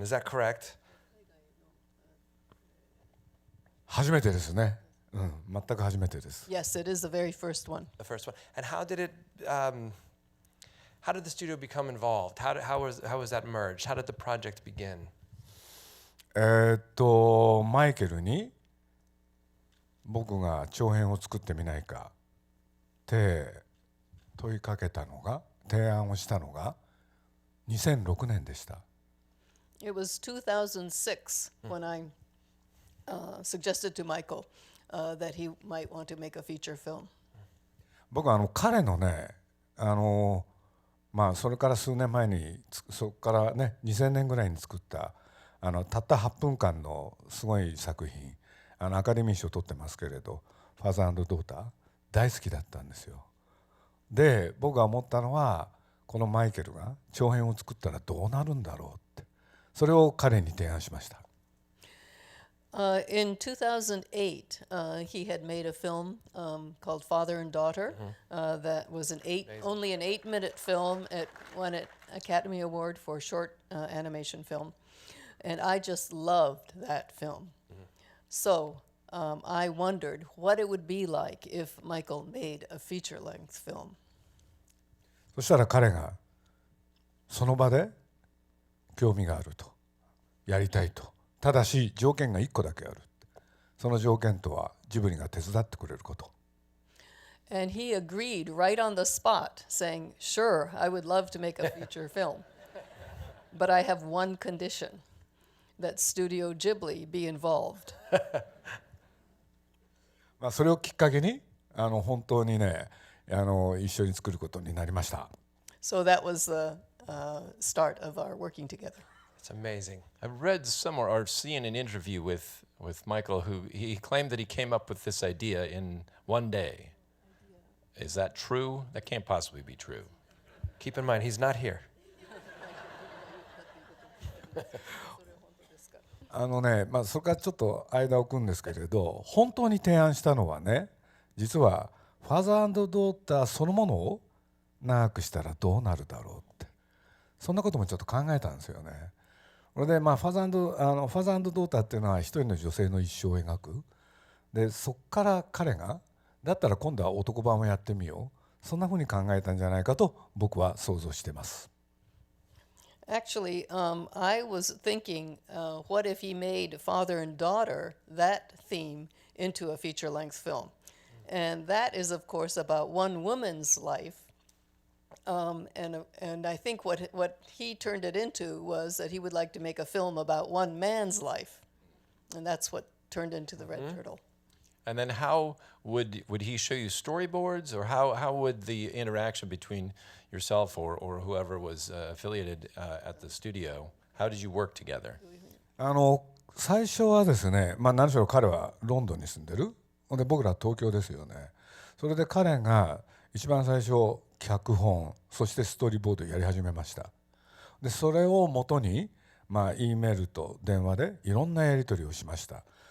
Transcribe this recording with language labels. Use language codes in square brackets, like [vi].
[en] Is that correct? [ja] 初めてですね。全く初めてです。 [en] Yes, it is the very first one. The first one. And how did it? How did the studio become involved? How was that merged? How did the project begin? [ja] マイケルに僕が長編を作ってみないかって問いかけたのが、提案をしたのが2006年でした。 [en] It was 2006 when I suggested to Michael that he might want to make a feature film. [ja] 僕は彼のね、それから数年前にそこからね2000年ぐらいに作ったたった8分間のすごい作品、アカデミー賞取ってますけれど、ファーザー&ドーター大好きだったんですよ。で、僕が思ったのはこのマイケルが長編を作ったらどうなるんだろうって、それを彼に提案しました。 [en] In 2008, he had made a film called Father and Daughter that was only an 8-minute film. It won an Academy Award for short animation film. And I just loved that film. So I wondered what it would be like if Michael made a feature-length film. [ja] そしたら彼がその場で興味があると、やりたいと。ただし条件が1個だけある。その条件とはジブリが手伝ってくれること。 [en] And he agreed right on the spot, saying, "Sure, I would love to make a feature film, but I have one condition: that Studio Ghibli be involved." [ja] それをきっかけに本当にね一緒に作ることになりました。 [en] So that was the start of our working together. It's amazing. I've read somewhere or seen an interview with Michael who he claimed that he came up with this idea in one day. Is that true? That can't possibly be true. Keep in mind, he's not here. [ja] それからちょっと間を置くんですけれど、本当に提案したのはね、実はファザー&ドーターそのものを長くしたらどうなるだろうって、そんなこともちょっと考えたんですよね。それでファザー&ドーターっていうのは一人の女性の一生を描く。でそこから彼がだったら今度は男版をやってみよう、そんなふうに考えたんじゃないかと僕は想像してます。 [en] Actually, I was thinking, what if he made Father and Daughter, that theme, into a feature-length film? And that is, of course, about one woman's life. And I think what he turned it into was that he would like to make a film about one man's life. And that's what turned into The Red Turtle. And then how would he show you storyboards, or how would the interaction between yourself or whoever was affiliated at the studio, how did you work together? [ja] 最初はですね、何しろ彼はロンドンに住んでる。で僕らは東京ですよね。それで彼が一番最初脚本、そしてストーリーボードをやり始めました。でそれをもとにEメールと電話でいろんなやり取りをしました。